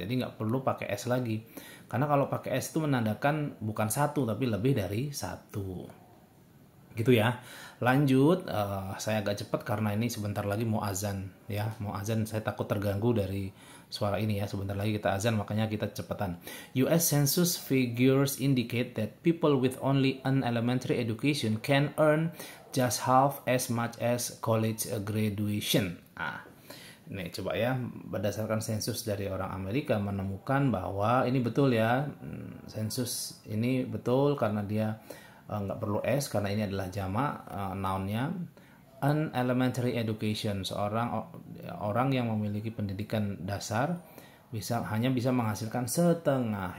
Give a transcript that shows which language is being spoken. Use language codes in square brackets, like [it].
[id] Jadi nggak perlu pakai s lagi. Karena kalau pakai S itu menandakan bukan satu tapi lebih dari satu. Gitu ya. Lanjut, saya agak cepat karena ini sebentar lagi mau azan ya. Mau azan, saya takut terganggu dari suara ini ya. Sebentar lagi kita azan, makanya kita cepetan. [en] US Census figures indicate that people with only an elementary education can earn just half as much as college graduation. [id] Nih coba ya, berdasarkan sensus dari orang Amerika menemukan bahwa ini betul ya. Sensus ini betul karena dia nggak perlu s, karena ini adalah jamak nounnya. [en] An elementary education, [id] seorang orang yang memiliki pendidikan dasar hanya bisa menghasilkan setengah.